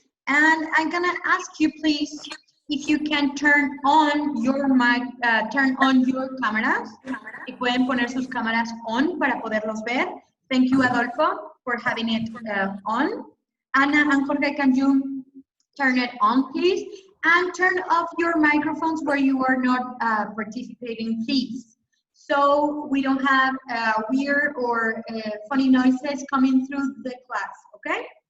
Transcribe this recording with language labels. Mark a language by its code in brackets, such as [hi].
[en] And I'm gonna ask you, please, if you can turn on your mic, turn on your cameras. [es] Y pueden poner sus cámaras on para poderlos ver. [en] Thank you, Adolfo, for having it on. Anna and Jorge, can you turn it on, please? And turn off your microphones where you are not participating, please. So we don't have weird or funny noises coming through the class, okay?